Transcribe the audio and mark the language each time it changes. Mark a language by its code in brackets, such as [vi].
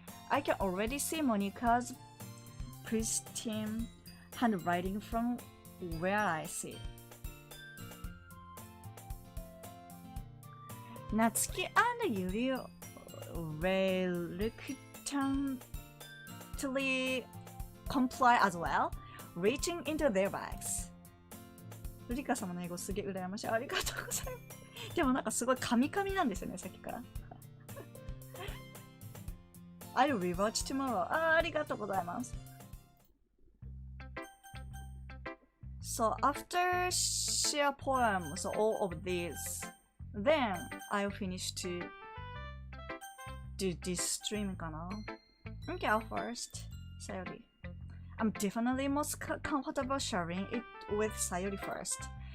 [en] I can already see Monica's pristine handwriting from where I sit. Natsuki and Yuri reluctantly comply as well, reaching into their bags. [ja] ルリカ様の英語すげえ羨ましい。ありがとうございます。でもなんかすごいカミカミなんですよね、さっきから。 [en] I'll rewatch tomorrow. [ja] ありがとうございます。 [en] So after share poems, all of these, then I'll finish to do this stream [ja] かな。 [en] Okay, first, Sayori. I'm definitely most comfortable sharing it with Sayori first.